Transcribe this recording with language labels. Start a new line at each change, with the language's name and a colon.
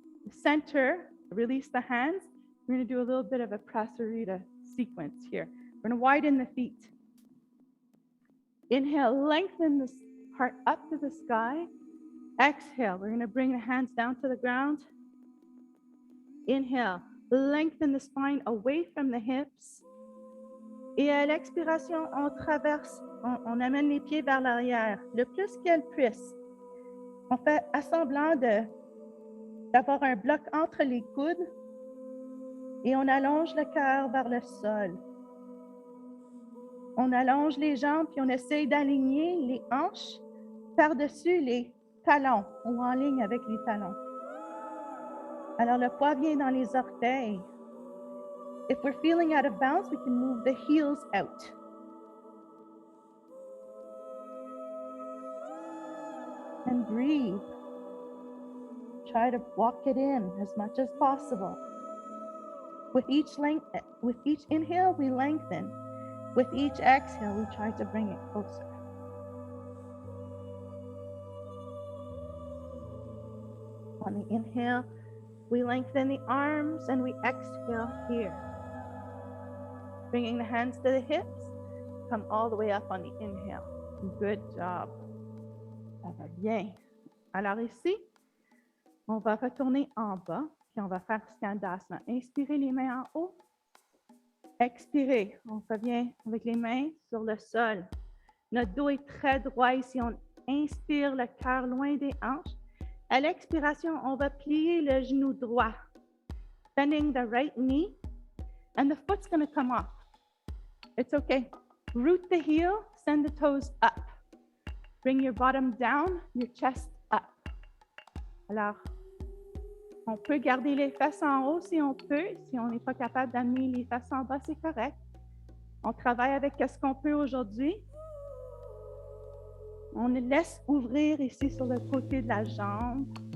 English: Center, release the hands. We're going to do a little bit of a prasarita sequence here. We're going to widen the feet. Inhale, lengthen this heart up to the sky. Exhale, we're going to bring the hands down to the ground. Inhale, lengthen the spine away from the hips.
French: Et à l'expiration, on traverse, on amène les pieds vers l'arrière, le plus qu'elle puisse. On fait assemblant d'avoir un bloc entre les coudes et on allonge le cœur vers le sol. On allonge les jambes puis on essaye d'aligner les hanches par-dessus les talons ou en ligne avec les talons. Alors le poids vient dans les orteils.
English: If we're feeling out of balance, we can move the heels out. And breathe. Try to walk it in as much as possible. With each inhale, we lengthen. With each exhale, we try to bring it closer. On the inhale, we lengthen the arms and we exhale here. Bringing the hands to the hips, come all the way up on the inhale. Good job.
French: Ça va bien. Alors ici, on va retourner en bas, puis on va faire Skandasana. Inspirez les mains en haut. Expirez. On revient avec les mains sur le sol. Notre dos est très droit ici. On inspire le cœur loin des hanches. À l'expiration, on va plier le genou droit,
English: bending the right knee, and the foot's going to come off. It's okay. Root the heel, send the toes up. Bring your bottom down, your chest up.
French: Alors, on peut garder les fesses en haut si on peut. Si on n'est pas capable d'amener les fesses en bas, c'est correct. On travaille avec ce qu'on peut aujourd'hui. On laisse ouvrir ici sur le côté de la jambe.